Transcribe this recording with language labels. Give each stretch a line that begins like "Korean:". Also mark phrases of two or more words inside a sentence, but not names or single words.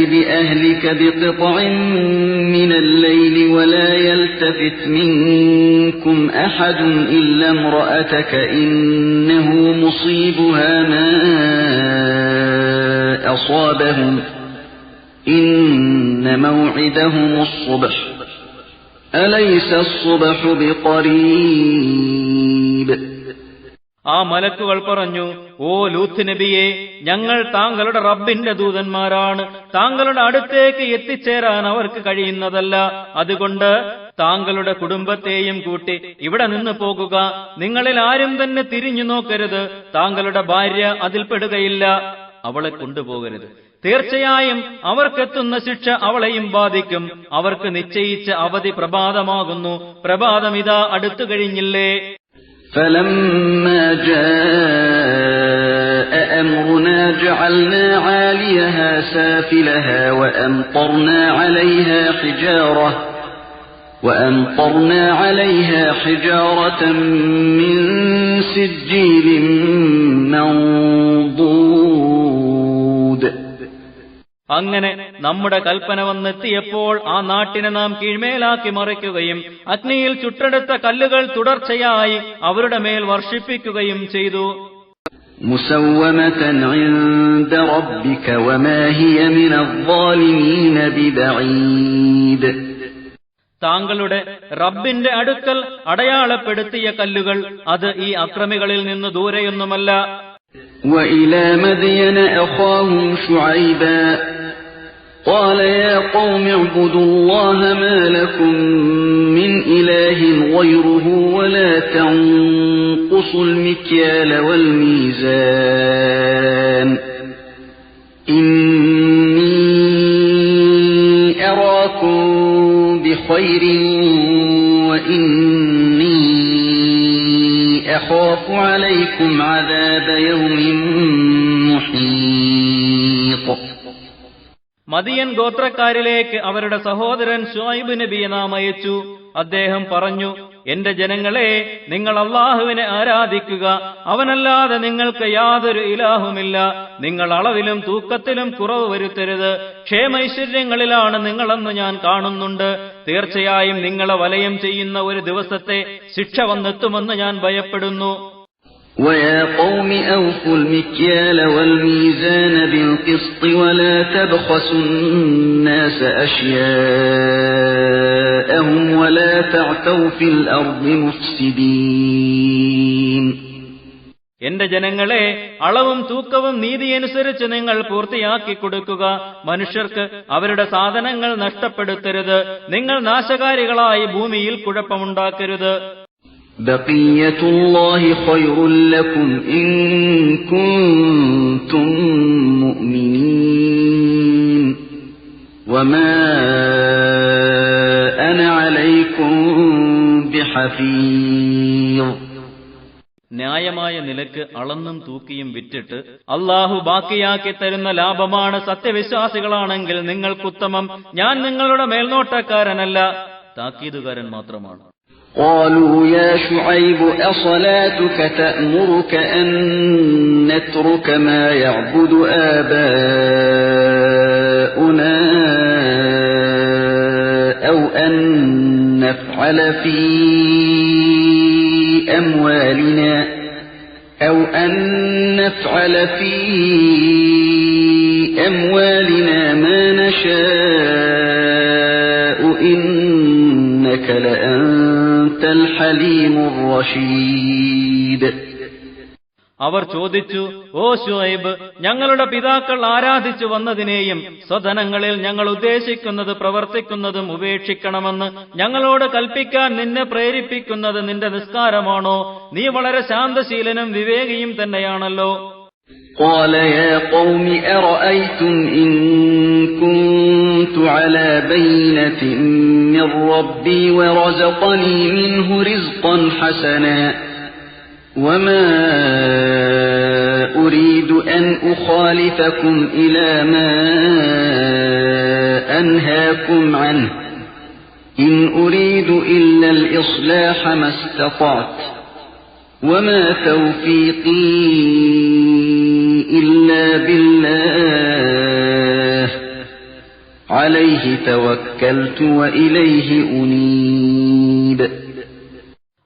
Arabic: بقطع من الليل ولا يلتفت منكم منكم أحد إلا امرأتك إنه مصيبها ما أصابهم إن موعدهم الصبح أليس الصبح بقريب.
Malayalam: ആ മലക്കുകൾ പറഞ്ഞു, ഓ ലൂത്ത് നബിയെ, ഞങ്ങൾ താങ്കളുടെ റബ്ബിന്റെ ദൂതന്മാരാണ്. താങ്കളുടെ അടുത്തേക്ക് എത്തിച്ചേരാൻ അവർക്ക് കഴിയുന്നതല്ല. അതുകൊണ്ട് താങ്കളുടെ കുടുംബത്തെയും കൂട്ടി ഇവിടെ നിന്ന് പോകുക. നിങ്ങളിൽ ആരും തന്നെ തിരിഞ്ഞു നോക്കരുത്. താങ്കളുടെ ഭാര്യ അതിൽപ്പെടുകയില്ല. അവളെ കൊണ്ടുപോകരുത്. തീർച്ചയായും അവർക്കെത്തുന്ന ശിക്ഷ അവളെയും ബാധിക്കും. അവർക്ക് നിശ്ചയിച്ച അവധി പ്രഭാതമാകുന്നു. പ്രഭാതമിതാ അടുത്തു കഴിഞ്ഞില്ലേ.
Arabic: فَلَمَّا جَاءَ أَمْرُنَا جَعَلْنَا عَالِيَهَا سَافِلَهَا وَأَمْطَرْنَا عَلَيْهَا حِجَارَةً مِّن سِجِّيلٍ مَّنضُودٍ.
Malayalam: അങ്ങനെ നമ്മുടെ കൽപ്പന വന്നെത്തിയപ്പോൾ ആ നാട്ടിനെ നാം കീഴ്മേലാക്കി മറിക്കുകയും അഗ്നിയിൽ ചുട്ടെടുത്ത കല്ലുകൾ തുടർച്ചയായി അവരുടെ മേൽ വർഷിപ്പിക്കുകയും ചെയ്തു.
Arabic: مسومة عند ربك وما هي من الظالمين ببعيد.
Malayalam: താങ്കളുടെ റബ്ബിന്റെ അടുക്കൽ അടയാളപ്പെടുത്തിയ കല്ലുകൾ അത് ഈ അക്രമികളിൽ നിന്ന് ദൂരെയൊന്നുമല്ല.
Arabic: وإلى مدين أخاهم شعيبا قال يا قوم اعبدوا الله ما لكم من إله غيره ولا تنقصوا المكيال والميزان إني أراكم بخير وإني أخاف عليكم عذاب يوم محيط.
Malayalam: മദിയൻ ഗോത്രക്കാരിലേക്ക് അവരുടെ സഹോദരൻ ശുഐബ് നബിയെ നാം അയച്ചു. അദ്ദേഹം പറഞ്ഞു, എന്റെ ജനങ്ങളെ, നിങ്ങൾ അല്ലാഹുവിനെ ആരാധിക്കുക. അവനല്ലാതെ നിങ്ങൾക്ക് യാതൊരു ഇലാഹുമില്ല. നിങ്ങൾ അളവിലും തൂക്കത്തിലും കുറവ് വരുത്തരുത്. ക്ഷേമൈശ്വര്യങ്ങളിലാണ് നിങ്ങളെന്ന് ഞാൻ കാണുന്നുണ്ട്. തീർച്ചയായും നിങ്ങളെ വലയം ചെയ്യുന്ന ഒരു ദിവസത്തെ ശിക്ഷ വന്നെത്തുമെന്ന് ഞാൻ ഭയപ്പെടുന്നു.
Arabic: وَيَا قَوْمِ أَوْفُوا الْمِكْيَالَ وَالْمِيزَانَ بِالْقِسْطِ وَلَا تَبْخَسُوا النَّاسَ أَشْيَاءَهُمْ وَلَا تَعْثَوْا فِي الْأَرْضِ مُفْسِدِينَ.
Malayalam: എന്റെ ജനങ്ങളെ, അളവും തൂക്കവും നീതിയനുസരിച്ച് നിങ്ങൾ പൂർത്തിയാക്കി കൊടുക്കുക. മനുഷ്യർക്ക് അവരുടെ സാധനങ്ങൾ നഷ്ടപ്പെടുത്തരുത്. നിങ്ങൾ നാശകാരികളായി ഭൂമിയിൽ കുഴപ്പമുണ്ടാക്കരുത്.
Arabic: بقية الله خير لكم إن كنتم مؤمنين وما أنا عليكم بحفيظ.
Malayalam: ന്യായമായ നിലക്ക് അളന്നും തൂക്കിയും വിറ്റിട്ട് അല്ലാഹു ബാക്കിയാക്കി തരുന്ന ലാഭമാണ് സത്യവിശ്വാസികളാണെങ്കിൽ നിങ്ങൾക്കുത്തമം. ഞാൻ നിങ്ങളുടെ മേൽനോട്ടക്കാരനല്ല, താക്കീതുകാരൻ മാത്രമാണ്.
Arabic: قالوا يا شعيب أصلاتك تأمرك أن نترك ما يعبد آباؤنا أو أن نفعل في أموالنا ما نشاء إنك لأنت الحليم الرشيد.
Malayalam: അവർ ചോദിച്ചു, ഓ ശുഐബ്, ഞങ്ങളുടെ പിതാക്കൾ ആരാധിച്ചു വന്നതിനെയും സ്വധനങ്ങളിൽ ഞങ്ങൾ ഉദ്ദേശിക്കുന്നത് പ്രവർത്തിക്കുന്നതും ഉപേക്ഷിക്കണമെന്ന് ഞങ്ങളോട് കൽപ്പിക്കാൻ നിന്നെ പ്രേരിപ്പിക്കുന്നത് നിന്റെ നിസ്കാരമാണോ? നീ വളരെ ശാന്തശീലനും വിവേകിയും തന്നെയാണല്ലോ.
Arabic: قال يا قوم أرأيتم إن كنت على بينة من ربي ورزقني منه رزقا حسنا وما أريد أن أخالفكم إلى ما أنهاكم عنه إن أريد إلا الإصلاح ما استطعت وما توفيقي إلا بالله عليه توكلت وإليه أنيب.